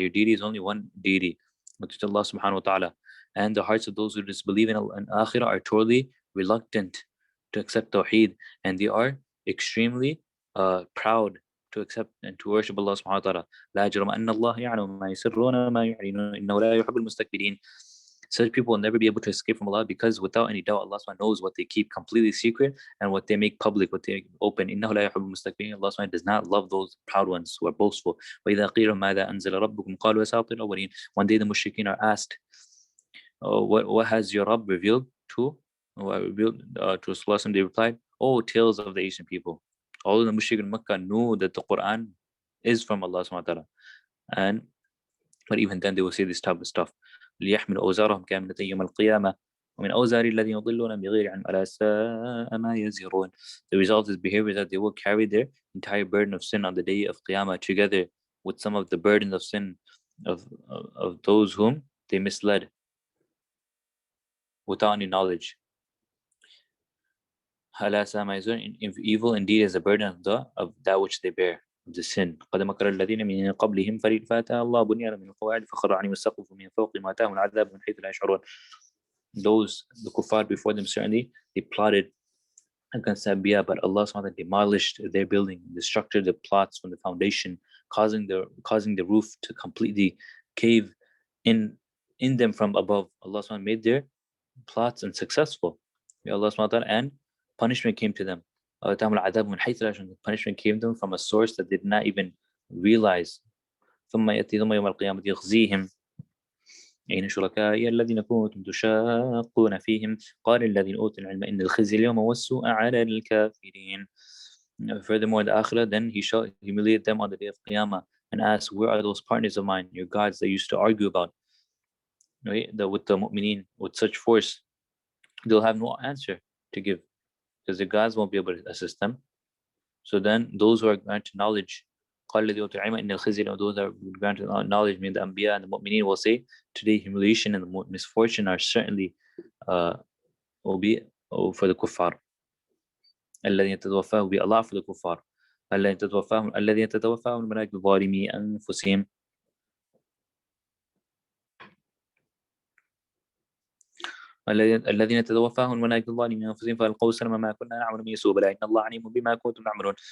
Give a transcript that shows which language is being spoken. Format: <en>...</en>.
<en>Your deity is only one deity, which is Allah subhanahu wa ta'ala. And the hearts of those who disbelieve in akhirah are totally reluctant to accept tawheed, and they are extremely proud to accept and to worship Allah subhanahu wa ta'ala.</en> <ar>لا جرم أن الله يعلم ما يسرون وما يعلنون إنه لا يحب المستكبرين.</ar> <en>Such people will never be able to escape from Allah, because without any doubt Allah subhanahu knows what they keep completely secret and what they make public, what they open.</en> <ar>إنه لا يحب المستكبرين.</ar> <en>Allah subhanahu does not love those proud ones who are boastful.</en> <ar>وإذا قيل ماذا أنزل ربكم قالوا أساطير الأولين.</ar> <en>One day the mushrikeen are asked, what has your Rabb revealed to? Revealed to Rasulullah? They replied, tales of the ancient people. All of the mushrik in Makkah knew that the Quran is from Allah subhanahu wa ta'ala. But even then they will say this type of stuff.</en> <ar>ليحملوا أوزارهم كاملة يوم القيامة ومن أوزار الذين يضلون بغير علم ألا ساء ما يزرون.</ar> <en>The result is behavior that they will carry their entire burden of sin on the day of Qiyamah, together with some of the burdens of sin of those whom they misled without any knowledge. If evil indeed is a burden of that which they bear, of the sin.</en> <ar>قد مكر الذين من قبلهم فأتى الله بنيانهم من القواعد فخر عليهم السقف من فوقهم وأتاهم العذاب من حيث لا يشعرون.</ar> <en>Those, the kuffar before them, certainly they plotted against the Anbiya, but Allah subhanahu wa ta'ala demolished their building, destructed the plots from the foundation, causing the roof to completely cave in them from above. Allah subhanahu wa ta'ala made their plots unsuccessful. Allah subhanahu wa ta'ala, and punishment came to them. Punishment came to them from a source that they did not even realize.</en> <ar>ثم يوم القيامة يخزيهم أين شركائي الذين كنتم تشاقون فيهم قال الذين أوتوا العلم إن الخزي اليوم والسوء على الكافرين.</ar> <en>Furthermore, the Akhirah, then He shall humiliate them on the day of Qiyamah and ask, where are those partners of mine, your gods that you used to argue about, right? With the mu'mineen, with such force, they'll have no answer to give, because the gods won't be able to assist them. So then those who are granted knowledge, those that are granted knowledge, meaning the Anbiya and the Mu'mineen, will say, today humiliation and misfortune are certainly will be for the kuffar.</en> <ar>الذين يتوفاهم</ar> <en>will be Allah for the kuffar.</en> <ar>الذين تتوفاهم الملائكة ظالمي أنفسهم. الذين تتوفاهم الملائكة ظالمين أنفسهم فألقوا السلم ما كنا نعمل من سوء بلى إن الله عليم بما كنتم تعملون.</ar>